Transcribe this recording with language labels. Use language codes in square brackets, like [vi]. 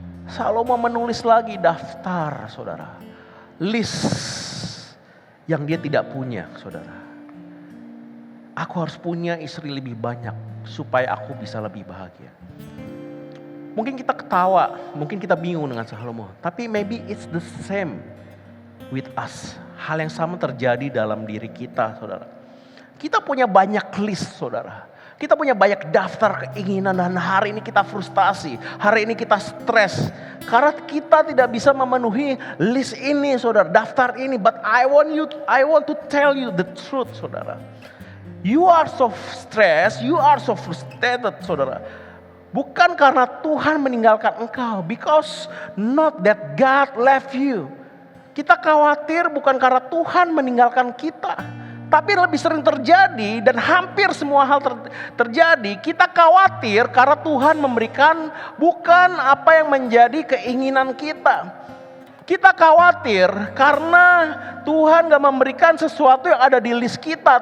[id] Salomo menulis lagi daftar, saudara. List yang dia tidak punya, saudara. Aku harus punya istri lebih banyak supaya aku bisa lebih bahagia. Mungkin kita ketawa, mungkin kita bingung dengan Salomo. Tapi [en] maybe it's the same with us. [id] Hal yang sama terjadi dalam diri kita, saudara. Kita punya banyak list, saudara. Kita punya banyak daftar keinginan dan hari ini kita frustasi. Hari ini kita stres. Karena kita tidak bisa memenuhi list ini, saudara. Daftar ini. [en] But I want to tell you the truth, saudara. You are so stressed, you are so frustrated, saudara. [id] Bukan karena Tuhan meninggalkan engkau. [en] Because not that God left you. [id] Kita khawatir bukan karena Tuhan meninggalkan kita. Tapi lebih sering terjadi dan hampir semua hal terjadi. Kita khawatir karena Tuhan memberikan bukan apa yang menjadi keinginan kita. Kita khawatir karena Tuhan gak memberikan sesuatu yang ada di list kita.